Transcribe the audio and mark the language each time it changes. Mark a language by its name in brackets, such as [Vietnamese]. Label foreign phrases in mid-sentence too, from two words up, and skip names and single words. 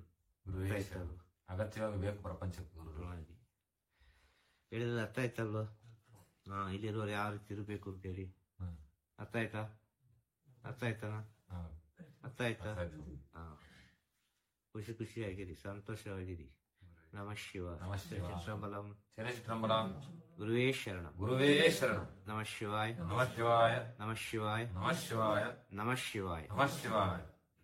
[Kannada] ಅಗತ್ಯವಾಗಿ ಬೇಕು ಪ್ರಪಂಚಕ್ಕೆ. ಹೇಳಿದ್ರೆ ಅರ್ಥ ಆಯ್ತಲ್ವ? ಇಲ್ಲಿರುವವರು ಯಾವ ರೀತಿ ಇರಬೇಕು ಅಂತೇಳಿ ಅರ್ಥ ಆಯ್ತಾ? ಅರ್ಥ ಆಯ್ತಾನ? ಅರ್ಥ ಆಯ್ತಾ? ಖುಷಿಯಾಗಿರಿ, ಸಂತೋಷವಾಗಿರಿ. [Sanskrit] ನಮಃ ಶಿವಾಯ. ಚಿತ್ರಬಲಂ ಗುರುವೇ ಶರಣಂ. ನಮಃ ಶಿವಾಯ. ನಮಃ ಶಿವಾಯ. ನಮಃ ಶಿವಾಯ. ನಮಃ ಶಿವಾಯ.